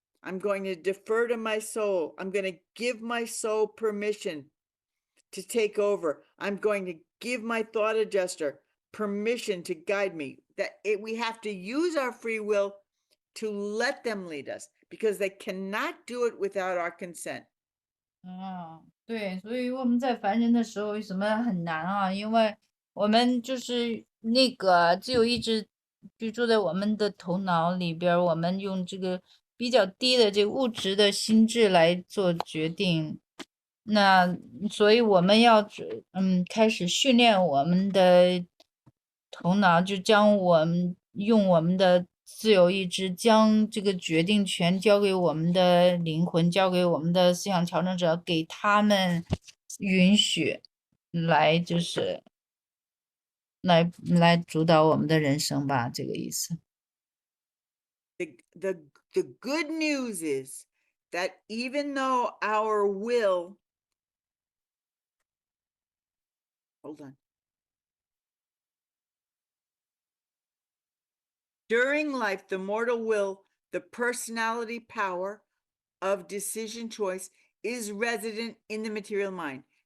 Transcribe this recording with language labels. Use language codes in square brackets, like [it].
[en] I'm going to defer to my soul. I'm going to give my soul permission to take over. I'm going to give my thought adjuster permission to guide me. We have to use our free will to let them lead us, because they cannot do it without our consent. [zh] 对，所以我们在凡人的时候为什么很难啊？因为我们就是那个自由意志居住在我们的头脑里边，我们用这个比较低的这个物质的心智来做决定。那所以我们要开始训练我们的头脑，就将用我们的自由意志，将这个决定权交给我们的灵魂，交给我们的思想调整者，给他们允许来就是来主导我们的人生吧，这个意思。 [en] The good news is that even though our will, hold on. During life, the mortal will, the personality power of decision choice, is resident in the material mind.